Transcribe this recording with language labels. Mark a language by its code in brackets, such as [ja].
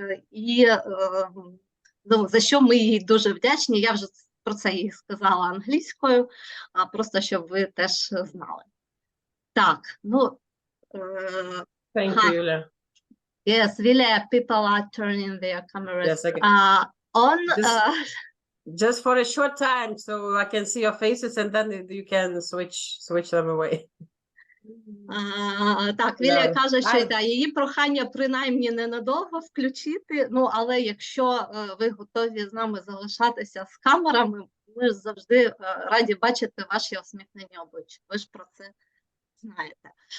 [uk] І за що ми їй дуже вдячні. Я вже про це їй сказала англійською, просто щоб ви теж знали. Так, ну... [en] Thank you, Yulia. Yes, Vilija, people are turning their cameras Yes, okay. on. Just for a short time, so I can see your faces, and then you can switch them away. [uk] Так, Вілія каже, що її прохання принаймні ненадовго включити, ну, але якщо ви готові з нами залишатися з камерами, ми ж завжди раді бачити ваші усміхнені обличчя, ви ж про це знаєте.